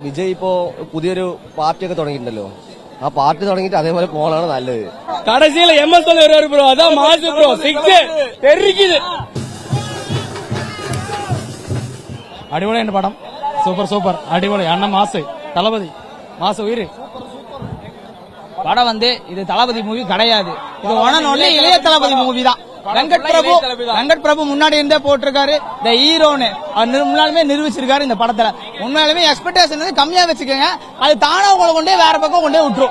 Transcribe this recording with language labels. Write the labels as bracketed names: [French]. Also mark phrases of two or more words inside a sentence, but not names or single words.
[Malayalam] വിജയ് ഇപ്പോ പുതിയൊരു പാർട്ടിയൊക്കെ തുടങ്ങിയിട്ടുണ്ടല്ലോ. ആ പാർട്ടി തുടങ്ങിയിട്ട് അതേപോലെ പോകാനാണ് നല്ലത്. കടസിയിലെ MS വരുവാரு ബ്രോ, അതാ മാസ് ബ്രോ, സിക്സ് തെറിക്കുന്നത്. അടിപൊളിയുണ്ട് പടം, സൂപ്പർ സൂപ്പർ അടിപൊളി. അണ്ണ മാസ്, [Tamil] தளபதி மாச உயிர். படம் இது தளபதி மூவி கிடையாது, இது ஒன்னே இளைய தளபதி மூவி தான். வெங்கட் பிரபு முன்னாடி இருந்தே போட்டிருக்காரு இந்த ஹீரோன்னு முன்னாலுமே நிரூபிச்சிருக்காரு இந்த படத்துல. உண்மையாலுமே எக்ஸ்பெக்டேஷன் வந்து கம்மியா வச்சுக்கோங்க, அது தானா உங்களை கொண்டே வேற பக்கம் கொண்டே விட்டுரும்.